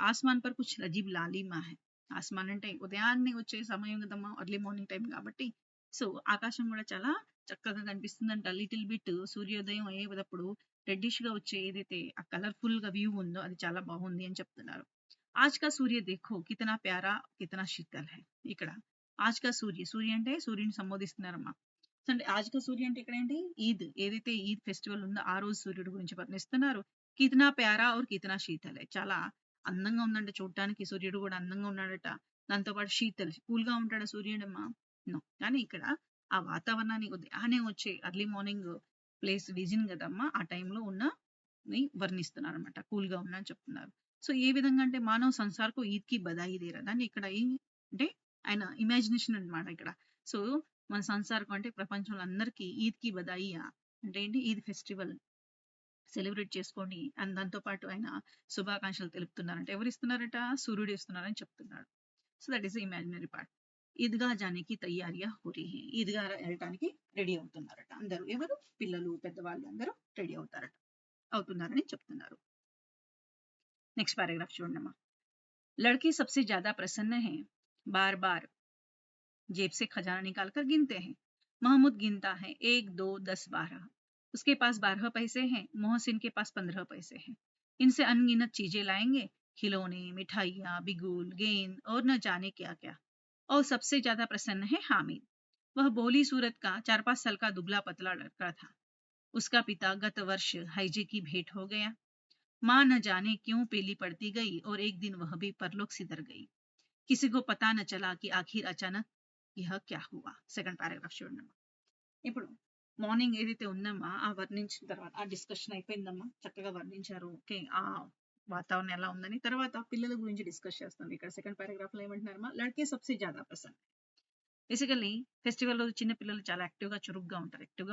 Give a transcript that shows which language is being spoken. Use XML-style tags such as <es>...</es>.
<hi>ఆస్మాన్ per కుछ Ajeeb లాలిమా high.</hi> <te>ఆస్మాన్ అంటే ఉదయాన్నే వచ్చే సమయం కదమ్మా, ఎర్లీ మార్నింగ్ టైం కాబట్టి. సో ఆకాశం కూడా చాలా చక్కగా కనిపిస్తుందంట. లిటిల్ బిట్ సూర్యోదయం అయ్యేటప్పుడు రెడ్డిష్ గా వచ్చే ఏదైతే ఆ కలర్ఫుల్ గా వ్యూ ఉందో అది చాలా బాగుంది అని చెప్తున్నారు.</te> <hi>आज का सूर्य देखो कितना प्यारा, कितना शीतल है.</hi> <te>ఇక్కడ</te> <hi>आज का सूर्य,</hi> <te>సూర్య అంటే సూర్యుని సంబోధిస్తున్నారమ్మా. అంటే</te> <hi>आज का सूर्य</hi> <te>అంటే ఇక్కడ ఏంటి? ఈద్, ఏదైతే ఈద్ ఫెస్టివల్ ఉందో ఆ రోజు సూర్యుడు గురించి వర్ణిస్తున్నారు.</te> <hi>కితనా ప్యారా और कितना शीतल है.</hi> <te>చాలా అందంగా ఉందంట చూడటానికి, సూర్యుడు కూడా అందంగా ఉన్నాడట. దాంతో పాటు శీతల్, కూల్ గా ఉంటాడు సూర్యుడమ్మా. నో, కానీ ఇక్కడ ఆ వాతావరణాన్ని ఉదయాన్నే వచ్చే ఎర్లీ మార్నింగ్ ప్లేస్ విజిన్ కదమ్మా, ఆ టైంలో ఉన్న వర్ణిస్తున్నారు అనమాట. కూల్ గా ఉన్నా అని చెప్తున్నారు. సో ఏ విధంగా అంటే మానవ సంసార్కు ఈద్ కి బధాయి దేరా. దాన్ని ఇక్కడ అంటే ఆయన ఇమాజినేషన్ అన్నమాట ఇక్కడ. సో మన సంసార్కు అంటే ప్రపంచంలో అందరికీ ఈద్ కి బధాయియా అంటే ఏంటి? ఈద్ ఫెస్టివల్ సెలబ్రేట్ చేసుకోండి అండ్ దాంతో పాటు ఆయన శుభాకాంక్షలు తెలుపుతున్నారంటే ఎవరు ఇస్తున్నారట? సూర్యుడు ఇస్తున్నారని చెప్తున్నాడు. So that is imaginary part.</te> <hi>Eidgah జానికి తయారియా హో రహీ హై.</hi> <te>ఈద్గా వెళ్ళటానికి రెడీ అవుతున్నారట అందరూ. ఎవరు? పిల్లలు, పెద్దవాళ్ళు అందరూ రెడీ అవుతున్నారని చెప్తున్నారు.</te> <hi>नेक्स्ट पैराग्राफ</hi> <te>చూడండి.</te> <hi>लड़के सबसे ज्यादा प्रसन्न हैं, बार बार जेब से खजाना निकाल कर गिनते हैं. महमूद गिनता है 1, 2, 10, 12. उसके पास 12 पैसे हैं, मोहसिन के पास 15 पैसे हैं. इनसे अनगिनत चीजें लाएंगे, खिलौने, मिठाइयाँ, बिगुल, गेंद और न जाने क्या क्या. और सबसे ज्यादा प्रसन्न है हामिद. वह भोली सूरत का 4-5 साल का दुबला पतला लड़का था. उसका पिता गत वर्ष हैजे की भेंट हो गया. माँ न जाने क्यों पीली पड़ती गई और एक दिन वह भी परलोक सिधर गई. किसी को पता न चला कि आखिर अचानक यह क्या हुआ.</hi> <te>సెకండ్ పారాగ్రాఫ్ చూడండి. ఇప్పుడు మార్నింగ్ ఏదైతే ఉందమ్మా ఆ వర్ణించిన తర్వాత ఆ డిస్కషన్ అయిపోయిందమ్మా, చక్కగా వర్ణించారు. ఓకే, ఆ వాతావరణం ఎలా ఉందని. తర్వాత పిల్లల గురించి డిస్కస్ చేస్తాం. ఇక్కడ సెకండ్ పారాగ్రాఫ్ లో ఏమంటున్నారమ్మా?</te> <hi>లడ్కే సబ్సే జ్యాదా పసంద్.</hi> <te>బేసికల్లీ ఫెస్టివల్ రోజు చిన్న పిల్లలు చాలా చురుగ్గా ఉంటారు.</te>